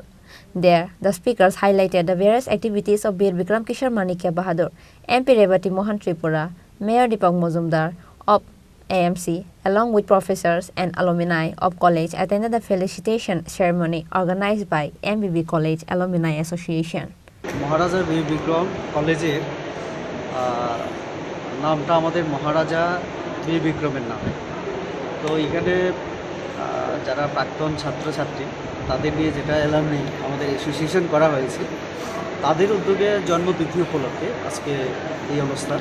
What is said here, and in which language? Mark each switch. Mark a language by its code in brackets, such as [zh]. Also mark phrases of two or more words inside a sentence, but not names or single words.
[en] There, the speakers highlighted the various activities of Bikram Kishore Manikya Bahadur. MP Revati Mohan Tripura, Mayor Deepak Majumdar of AMC, along with professors and alumni of college, attended the felicitation ceremony organized by MBB College Alumni Association. [bn] Maharaja Bikram College নামটা আমাদের মহারাজা বীর বিক্রমের নাম। তো এখানে যারা প্রাক্তন ছাত্রছাত্রী তাদের নিয়ে যেটা অ্যালামনি আমাদের অ্যাসোসিয়েশন করা হয়েছে, তাদের উদ্যোগে জন্মতিথি উপলক্ষে আজকে এই অনুষ্ঠান।